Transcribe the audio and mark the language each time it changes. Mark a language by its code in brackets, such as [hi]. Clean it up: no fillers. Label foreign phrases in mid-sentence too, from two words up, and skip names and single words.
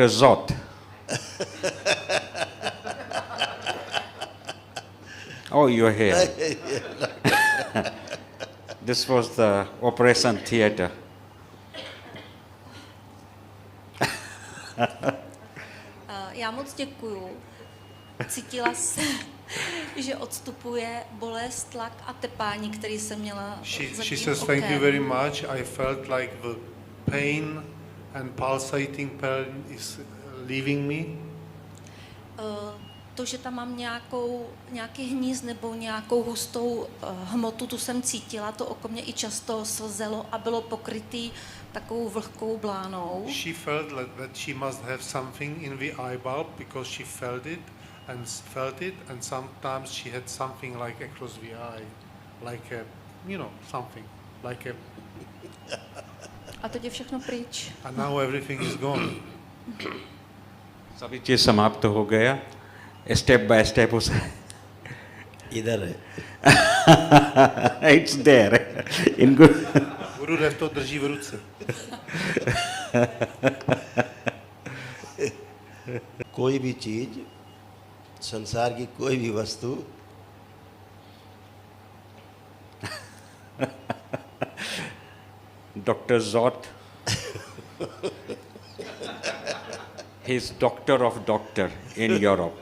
[en] Zot. Oh, you're here. This was the operation theater. [cs] Já moc děkuju. Cítila jsem, že odstupuje bolest, tlak a tepání, který jsem měla za [en] She [cs] tím [en] says, [cs] okem. [en] thank you very much. I felt like the pain and pulsating pain is leaving me. [cs] To, že tam mám nějaký hníz nebo nějakou hustou hmotu, tu jsem cítila, to oko mě i často slzelo a bylo pokrytý takovou vlhkou blánou. [en] She felt that she must have something in the eye bulb because she felt it, and sometimes she had something like across the eye, like a, something, like a. [cs] A teď je všechno pryč. [en] And now everything is gone. [hi] सभी चीज़ समाप्त हो गया, [en] step by step [hi] उसे इधर है। [en] It's there इनको [cs] Gurudev to drží v ruce. [hi] कोई भी चीज, संसार की कोई भी वस्तु [en] Doctor Zot, he is doctor of doctor in Europe.